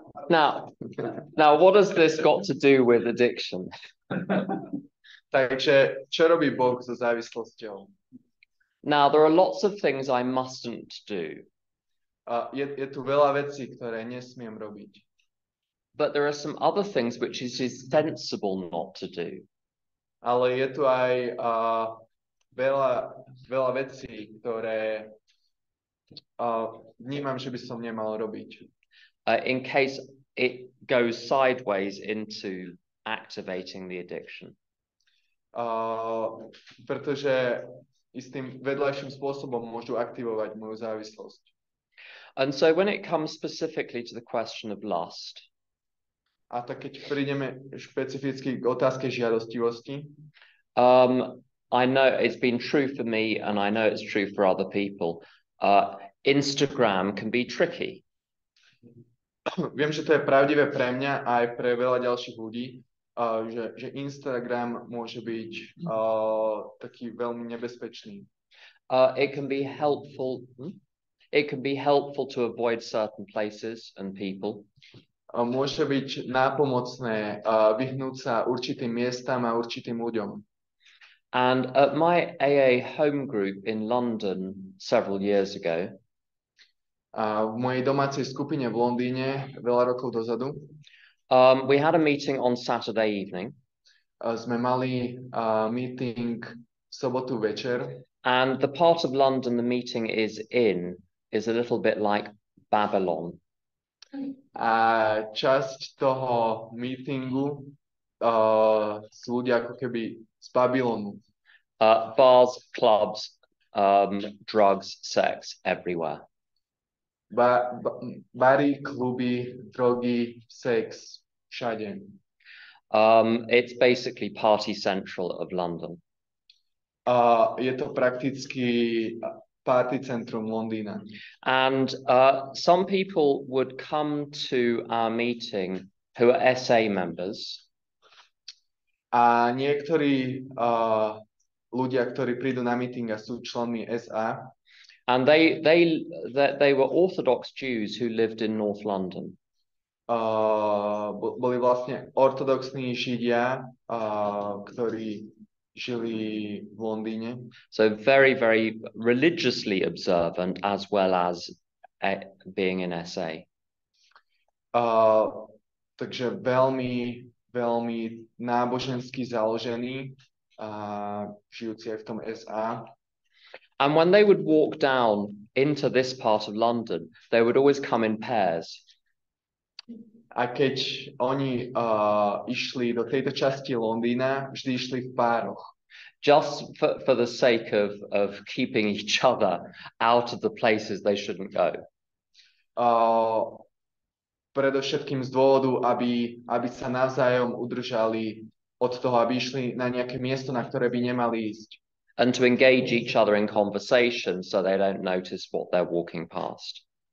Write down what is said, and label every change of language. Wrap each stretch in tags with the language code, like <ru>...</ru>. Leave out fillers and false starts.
<en>Now, what has this got to do with addiction?</en> <sk>Takže, čo robí Boh so závislosťou?</sk> <en>Now, there are lots of things I mustn't do.</en> <sk>Je tu veľa vecí, ktoré nesmiem robiť.</sk> <en>But there are some other things which it is sensible not to do.</en> <sk>Ale je tu aj veľa vecí, ktoré vnímam, že by som nemal robiť.</sk> <en>In case it goes sideways into activating the addiction.</en> <sk>Pretože istým vedľajším spôsobom môžu aktivovať moju závislosť.</sk> <en>And so when it comes specifically to the question of lust,</en> <sk>a tak keď prídeme špecificky k otázke žiadostivosti,</sk> <en>I know it's been true for me and I know it's true for other people. Instagram can be tricky.</en> <sk>Viem, že to je pravdivé pre mňa aj pre veľa ďalších ľudí, že Instagram môže byť taký veľmi nebezpečný.</sk> <en>It can be helpful. It can be helpful to avoid certain places and people.</en> <sk>Môže byť nápomocné vyhnúť sa určitým miestam a určitým ľuďom.</sk> <en>And at my AA home group in London several years ago,</en> <sk>v mojej domácej skupine v Londýne veľa rokov dozadu,</sk> <en>we had a meeting on Saturday evening.</en> <sk>Sme mali meeting v sobotu večer.</sk> <en>And the part of London the meeting is in is a little bit like Babylon.</en> <sk>A časť toho meetingu sú ľudia ako keby z Babylonu.</sk> <en>Bars, clubs, drugs, sex, everywhere.</en> <sk>Bary, kluby, drogy, sex, všade.</sk> <en>It's basically party central of London.</en> <sk>Je to prakticky party centrum Londýna.</sk> <en>And some people would come to our meeting who are SA members.</en> <sk>A niektorí ľudia, ktorí prídu na meeting a sú členmi SA,</sk> <en>and they were Orthodox Jews who lived in North London.</en> <sk>Boli vlastne ortodoxní Židia, ktorí žili v Londýne.</sk> <en>So very, very religiously observant as well as being in SA.</en> <sk>Takže veľmi, veľmi nábožensky založení, žijúci aj v tom SA.</sk> <en>And when they would walk down into this part of London, they would always come in pairs.</en> <sk>A keď oni išli do tejto časti Londýna, vždy išli v pároch.</sk> <en>Just for the sake of keeping each other out of the places they shouldn't go.</en> <sk>Predovšetkým z dôvodu, aby sa navzájom udržali od toho, aby išli na nejaké miesto, na ktoré by nemali ísť.</sk> <en>And to engage each other in conversation so they don't notice what they're walking past.</en>